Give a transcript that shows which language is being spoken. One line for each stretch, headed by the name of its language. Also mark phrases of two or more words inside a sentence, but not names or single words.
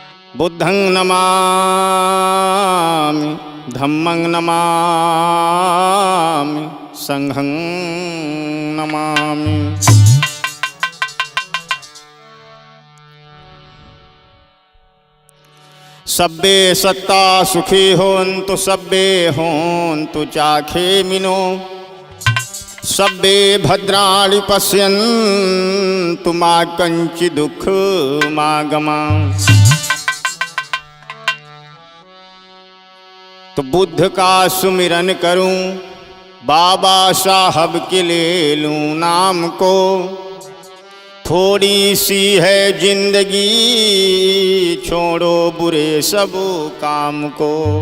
Pali: बुद्धं नमामि धम्मं नमामि संघं नमामि। सब्बे सत्ता सुखी होन्तु सब्बे होन्तु चाखेमिनो सब्बे भद्राणि पश्यन्तु मा कञ्चित् दुःखमागमः।
Hindi: तो बुद्ध का सुमिरन करूं बाबा साहब के ले लूं नाम को, थोड़ी सी है जिंदगी छोड़ो बुरे सब काम को।